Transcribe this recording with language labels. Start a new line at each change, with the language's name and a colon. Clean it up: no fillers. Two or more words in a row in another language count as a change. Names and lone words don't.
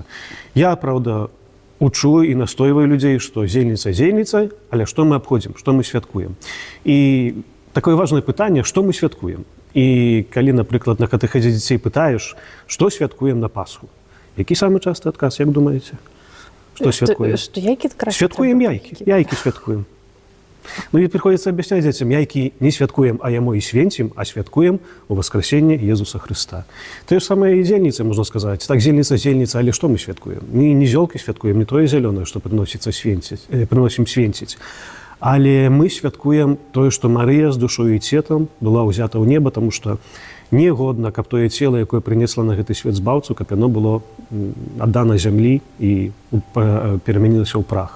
Belarusian: Я, правда, учу і настойваю людзей, што зельніца зельніцай, але што мы абходзім, што мы святкуем. І такое важнае пытанне, што мы святкуем. І калі, напрыклад, на катэхезе дзяцей пытаеш, што святкуем на Пасху? Які самы часты адказ, як думаеце? Што святкуем? Што яйкі святкуем яйкі. Яйкі святкуем.
Russian: Ну і приходится объяснять детям,
Belarusian: яйки не святкуем,
Russian: а ямо и свенцим, а святкуем у воскресения Иисуса Христа. То же самое и зельница, можно сказать. Так, зельница, але что мы святкуем? Мы не зелки святкуем, не то и зеленое, что приносим свенцить.
Belarusian: Але мы святкуем тое, што Марыя з душою і цетам была ўзята ў неба, таму што негодна, каб тое цела, якое прынесла на гэты свет збаўцу, каб яно было аддана зямлі і перамянілася ў прах.